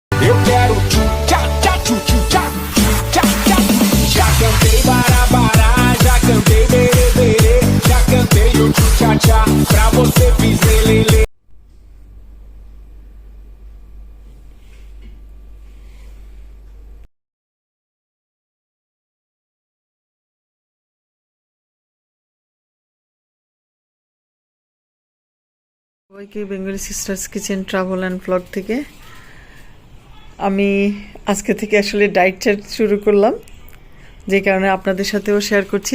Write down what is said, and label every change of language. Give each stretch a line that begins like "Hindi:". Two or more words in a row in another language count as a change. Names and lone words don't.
Portuguese: Eu quero tchu-tchá-tchá, tchu-tchu-tchá, tchá-tchá. Já cantei bará-bará, já cantei berê-berê, já cantei o tchu-tchá-tchá, pra você fiz lelele.
Bangla: সবাইকে বেঙ্গলি সিস্টার্স কিচেন ট্রাভেল অ্যান্ড ব্লগ থেকে আমি আজকে থেকে আসলে
English: diet chart
Bangla: শুরু করলাম, যে কারণে আপনাদের সাথেও শেয়ার করছি।